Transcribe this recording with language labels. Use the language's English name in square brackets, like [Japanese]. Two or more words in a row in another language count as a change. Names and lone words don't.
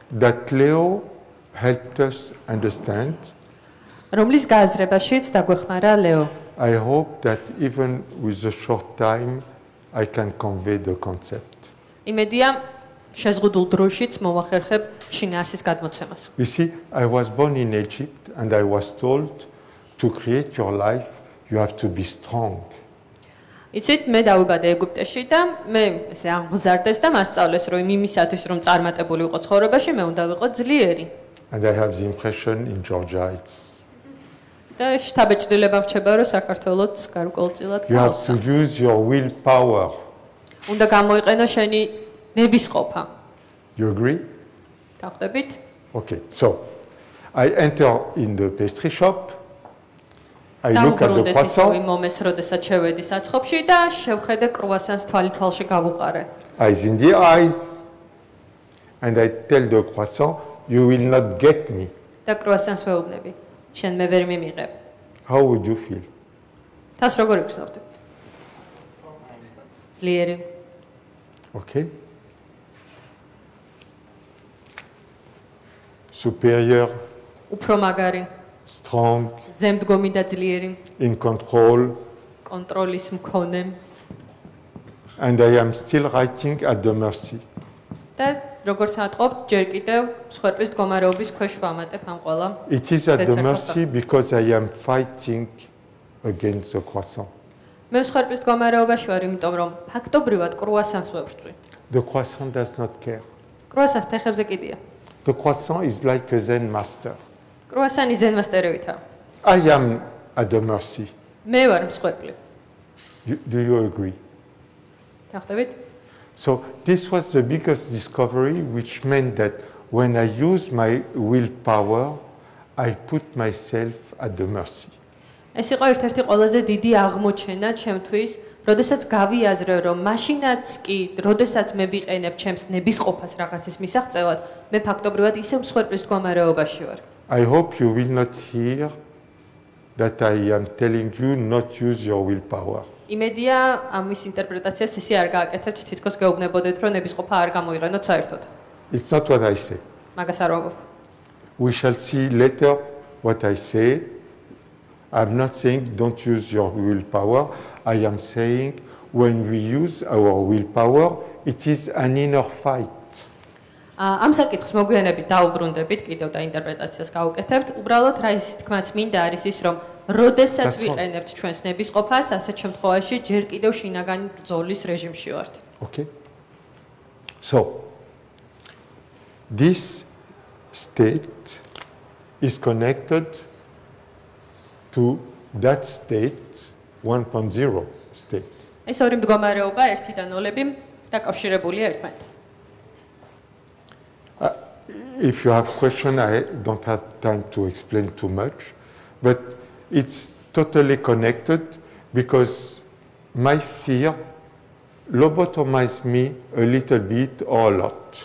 [English] that Leo helped us understand. [Georgian] რომლის გააზრებაშიც დაგვეხმარა ლეო. [English] I hope that even with a short time, I can convey the concept. [Georgian] იმედია, შეზღუდულ დროშიც მოვახერხებ შინაარსის გადმოცემას. [English] You see, I was born in Egypt and I was told to create your life, you have to be strong. [Georgian] იცით, მე დავიბადე ეგვიპტეში და მე ესე აღმზარდეს და მასწავლეს, რომ იმისათვის, რომ წარმატებული ვიყო ცხოვრებაში, მე უნდა ვიყო ძლიერი. [English] And I have the impression in Georgia [Georgian] და შთაბეჭდილება მრჩება, რომ საქართველოც გარკვეულწილად [English] you have to [Georgian] გავს. [English] use your willpower. [Georgian] უნდა გამოიყენო შენი ნებისყოფა. [English] You agree? [Georgian] დახვდებით? [English] Okay, so I enter in the pastry shop. I look at the [Georgian] დავუბრუნდეთ ისევ [English] croissant. [Georgian] იმ მომენტს, როდესაც შევედი საცხობში და შევხედე კრუასანს თვალში გავუყარე. [English] Eyes in the eyes. And I tell the croissant, you will not get me. [Georgian] და კრუასანს ვეუბნები. შენ მე ვერ მიმიღებ. [English] How would you feel? [Georgian] თავს როგორ იგრძნობდი? ძლიერი. [English] Okay? Superior, [Georgian] უფრო მაგარი, [English] strong, [Georgian] ზემდგომი და ძლიერი, [English] in control. [Georgian] კონტროლის მქონე [English] And I am still writing at the mercy. [Georgian] და როგორც ატყობთ, ჯერ კიდევ მსხვერპლის მდგომარეობის ქვეშ ვამატებ ამ ყველა. [English] It is at the That's a mercy because I am fighting against the croissant. [Georgian] მე მსხვერპლის მდგომარეობაში ვარ, იმიტომ რომ ფაქტობრივად კრუასანს ვებრძვი. [English] The croissant does not care. [Georgian] კრუასანს ფეხებზე კიდია. [English] The croissant is like a Zen master. [Georgian] კრუასანი ზენმასტერებითაა. [English] I am at the mercy. [Georgian] მე ვარ მსხვერპლი. [English] Do you agree? [Georgian] დახვდებით? [English] So this was the biggest discovery, which meant that when I use my willpower, I put myself at the mercy. [Georgian] ეს იყო ერთ-ერთი ყველაზე დიდი აღმოჩენა ჩემთვის, როდესაც გავიაზრე, რომ მაშინაც კი, როდესაც მე ვიყენებ ჩემს ნებისყოფას რაღაცის მისაღწევად, მე ფაქტობრივად ისევ მსხვერპლის მდგომარეობაში ვარ. [English] I hope you will not hear that I am telling you not use your willpower. [Georgian] იმედია ამის ინტერპრეტაციას ისე არ გააკეთებთ, თითქოს გეუბნებოდეთ, რომ ნებისყოფა არ გამოიყენოთ საერთოდ. [English] It's not what I say. [Georgian] მაგას არ ვამბობ. [English] We shall see later what I say. I'm not saying don't use your willpower. I am saying when we use our willpower, it is an inner fight. [Georgian] ამ საკითხს მოგვიანებით დაუბრუნდებით, კიდევ და ინტერპრეტაციას გავუკეთებთ. უბრალოდ რა ის თქმაც მინდა არის ის, რომ როდესაც ვიყენებთ ჩვენს ნებისყოფას, ასეთ შემთხვევაში ჯერ კიდევ შინაგანი ბრძოლის რეჟიმში ვართ. [English] Okay? So, this state is connected to that state, 1.0 state. [Georgian] ეს ორი მდგომარეობა 1 და 0 დაკავშირებულია ერთმანეთთან. [English] If you have question, I don't have time to explain too much, but it's totally connected because my fear lobotomized me a little bit or a lot.